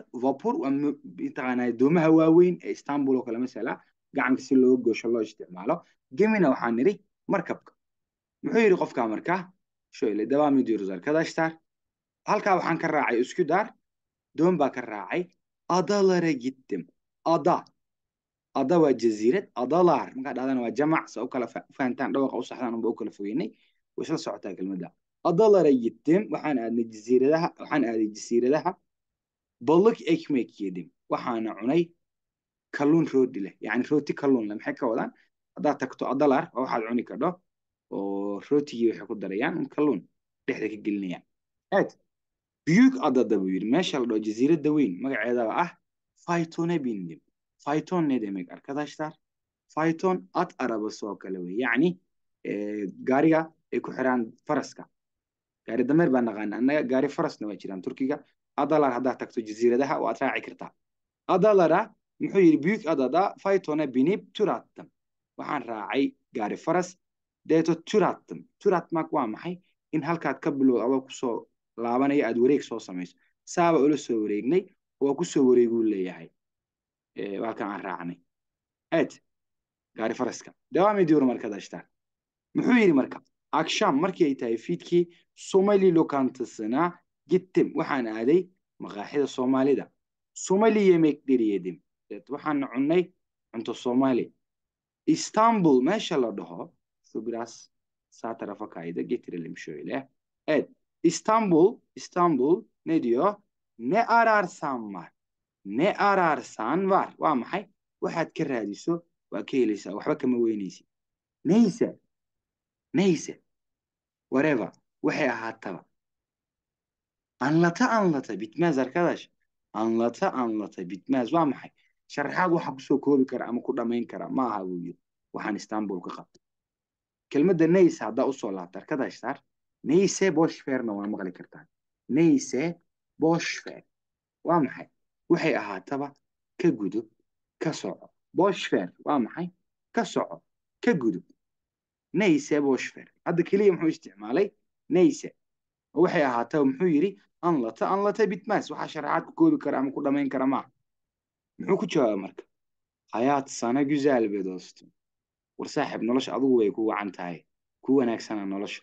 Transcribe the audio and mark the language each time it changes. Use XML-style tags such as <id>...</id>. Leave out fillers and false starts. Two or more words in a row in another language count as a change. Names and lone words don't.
<so>Vapur waa mataqaanaa doomaha waaweyn ee Istanbul oo kale mesela gacanka si looga goosho loo isticmaalo. Gemina waxaan nidhi markabka. Muxuu yidhi qofkaa markaa?</so> <tr>Şöyle devam ediyoruz arkadaşlar.</tr> <so>Halkaa waxaan ka raacay Üsküdar. Doon baa ka raacay.</so> <tr>Adalara gittim.</tr> <so>Ada. Ada waa jasiirad. Adalar markaa dhahdana waa jamac. Se u kala fahantaan dhawaqa u saxdaan unba u kala fogeynay. Way isla socotaa kelmadda.</so> <tr>Adalara gittim.</tr> <so>Waxaan aadnay jasiiradaha. Waxaan aaday jasiiradaha.</so> <tr>Balık ekmek yedim.</tr> <so>Waxaana cunay kalluun rooti leh. Yani rooti kalluun leh. Maxay ka wadaan? Haddaad tagto adalar waa waxaad cuni kadho. Oo rootigii waxay ku darayaan kalluun dhexda ka gelinayaan.</so> <tr>Evet. Büyük adada buyur.</tr> <so>Meesha la dhaho jasiiradda weyn magaceeda ah</so> <tr>faytona bindim. Fayton ne demek arkadaşlar? Fayton at arabası</tr> <so>oo kale wey. Yani gaariga ay ku xiraan faraska. Gaari dameer baan naqaana annaga gaari farasna waa jiraan Turkiga. Adalar haddaad tagto jasiiradaha waad raaci kartaa.</so> <tr>Adalara</tr> <so>muxuu yidhi</so> <tr>büyük adada faytona binip tur attım.</tr> <so>Waxaan raacay gaari faras deeto tur attım.</so> <tr>Tur atmak</tr> <so>waa maxay? In halkaad ka bilowd adoo kusoo laabanaya aad wareeg soo samayso. Saaba ula soo wareegnay waa kusoo wareeguu leeyahay. Halkan aan raacnay. Evet. Gaari faraska.</so> <tr>Devam ediyorum arkadaşlar.</tr> <so>Muxuu yidhi marka? Akşam markii ay tahay fiidkii Somali</so> <tr>lokantasına gittim.</tr> <so>Waxaan aaday maqaaxida Soomaalida.</so> <tr>Somali yemekleri yedim. Evet,</tr> <so>waxaan cunnay cunto Soomaali. İstanbul meesha la dhaho.</so> <tr>Şu biraz sağ tarafa kaydı. Getirelim şöyle. Evet. İstanbul ne diyor? Ne ararsan var. Ne ararsan var.</tr> <so>Waa maxay? Waxaad ka raadiso waa ka helaysaa. Waxba kama weynaysid. Neyse. Whatever. Waxay ahaataba.</so> <tr>Anlata bitmez arkadaş. Anlata bitmez.</tr> <so>Waa maxay? Sharaxaad waxa kusoo koobi kara ama ku dhamayn kara ma aha buu yidhi. Waxaan İstanbul ka qabtay. Kelmadda neyse haddaa usoo laabta arkadaşlar.</so> <tr>Neyse boş verna</tr> <so>waa maqli kartaan.</so> <tr>Neyse boş ver.</tr> <so>Waa maxay? Waxay ahaataba ka gudub, ka soco.</so> <tr>Boş ver</tr> <so>waa maxay? Ka soco, ka gudub.</so> <tr>Neyse boş ver.</tr> <so>Hadda keliya muxuu isticmaalay?</so> <tr>Neyse.</tr> <so>Waxay ahaataba muxuu yidhi?</so> <tr>Anlata bitmez.</tr> <so>Waxaa sharaxaad ku koobi kara ama ku dhamayn kara maaha. Muxuu ku jawaabay marka?</so> <tr>Hayat sana güzel be dostum.</tr> <so>War saaxib nolosha adigu way ku wacan tahay. Ku wanaagsana nolosha.</so>